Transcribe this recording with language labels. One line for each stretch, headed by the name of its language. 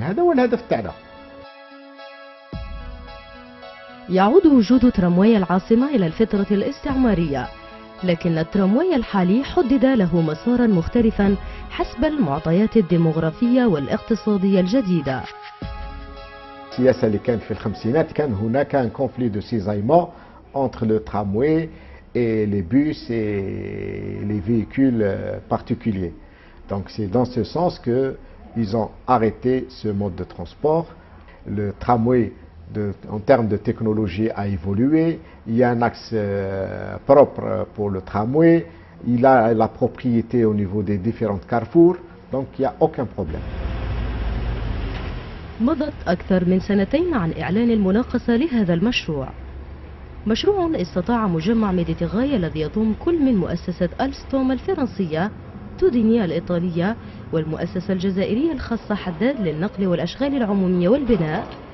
Arabic: هذا هو الهدف تاعنا. يعود وجود ترامواي العاصمة إلى الفترة الاستعمارية، لكن الترامواي الحالي حدد له مسارا مختلفا حسب المعطيات الديموغرافية والاقتصادية الجديدة. السياسة اللي كانت في الخمسينات كان هناك
French: un conflit de cisaillement entre le tramway et les bus et les véhicules particuliers. Donc c'est dans ce sens que ils ont arrêté ce mode de transport. Le tramway en termes de technologie a évolué, il y a un axe propre pour le tramway, il a la propriété au niveau des différents carrefours, donc il n'y a aucun problème.
Arabic: مضت أكثر من 2 سنين عن إعلان المناقصة لهذا المشروع. مشروع استطاع مجمع ميديتيغاي الذي يضم كل من مؤسسة ألستوم الفرنسية، تودينيا الإيطالية والمؤسسة الجزائرية الخاصة حداد للنقل والأشغال العمومية والبناء،